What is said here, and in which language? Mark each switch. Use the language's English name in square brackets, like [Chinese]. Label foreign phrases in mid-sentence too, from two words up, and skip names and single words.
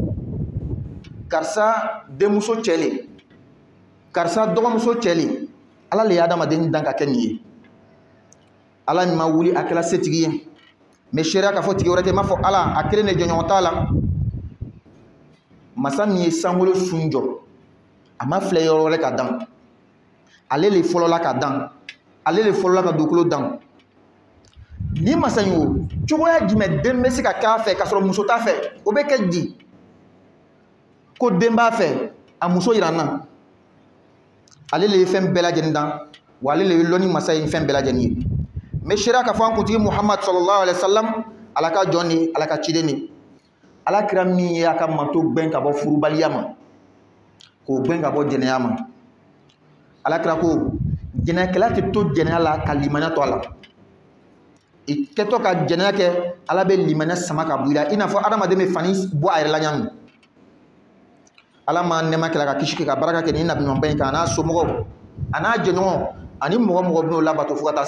[Bambara] karisa denmuso cɛlen karisa dɔgɔmuso cɛlen ala le ye adamaden dan ka kɛ nin ye ala min ma wuli a kɛla setigi ye mais sariya ka fɔ tigi wɛrɛ tɛ m'a fɔ ala a kelen de jɔɲɔgɔn t'a la masa min ye sankolo sun jɔ a ma filɛ yɔrɔ wɛrɛ ka dan ale le fɔlɔla ka dan ale le fɔlɔla ka dugukolo dan ni masa in o cogoya jumɛn den bɛ se ka k'a fɛ k'a sɔrɔ muso t'a fɛ o bɛ kɛ di ko den b'a fɛ a muso yira n na ale le ye fɛn bɛɛ lajɛlen dan wa ale le ye lɔnni masa ye fɛn bɛɛ lajɛlen ye mais sariya ka fɔ an kuntigi Muhammad [Arabic] صلى الله عليه وسلم [Bambara] ala ka jɔn ni ala ka ciden ni ala kira min ye a ka manto gbɛn ka bɔ furubaliya ma k'o gbɛn ka bɔ jɛnɛya ma ala kira ko jɛnɛyakɛla tɛ to jɛnɛya la ka limaniya to a la i kɛtɔ ka jɛnɛya kɛ ala bɛ limaniya sama ka bɔ i la i n'a fɔ adamaden bɛ fani bɔ a yɛrɛ la ɲami ala ma nɛma kɛla ka kisi kɛ ka baraka kɛ ni nabiɲumanba in kan a n'a somɔgɔw a n'a jɛɲɔgɔn ani mɔgɔ mɔgɔ bɛn'o labato fo ka taa